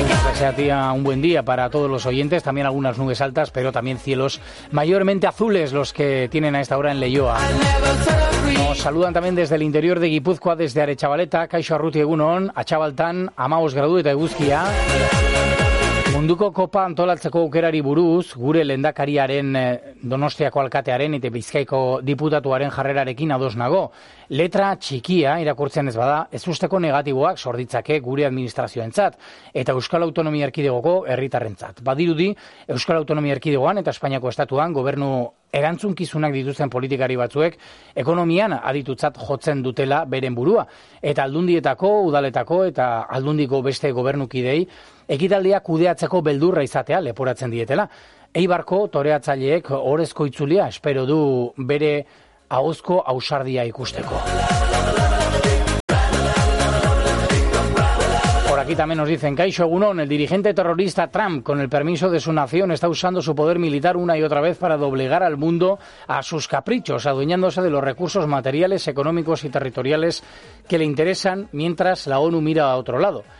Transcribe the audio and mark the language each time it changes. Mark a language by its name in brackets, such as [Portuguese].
[Spanish] Desea a ti un buen día para todos los oyentes, también algunas nubes altas, pero también cielos mayormente azules los que tienen a esta hora en Leioa. Nos saludan también desde el interior de Guipúzcoa, desde Arechabaleta, [Basque] Kaixo Arruti, Egunon, Atxabaltan, [Spanish] 15 grados de Eguzkia. [Basque] Munduko kopa antolatzeko aukerari buruz, gure lehendakariaren Donostiako alkatearen eta Bizkaiko diputatuaren jarrerarekin ados nago. Letra txikia irakurtzen ez bada, ez usteko negatiboak sorditzake gure administrazioentzat eta Euskal Autonomia Erkidegoko herritarrentzat. Badirudi, Euskal Autonomia Erkidegoan eta Espainiako Estatuan gobernu erantzunkizunak dituzten politikari batzuek ekonomian aditutzat jotzen dutela beren burua. Eta aldundietako, udaletako eta aldundiko beste gobernukidei ekitaldia kudeatzeko beldurra izatea leporatzen dietela. Eibarko toreatzaileek orezko itzulia espero du bere ahozko ausardia ikusteko. [Spanish] Aquí también nos dicen, [Basque] Kaixo Egunon, [Spanish] el dirigente terrorista Trump, con el permiso de su nación, está usando su poder militar una y otra vez para doblegar al mundo a sus caprichos, adueñándose de los recursos materiales, económicos y territoriales que le interesan mientras la ONU mira a otro lado.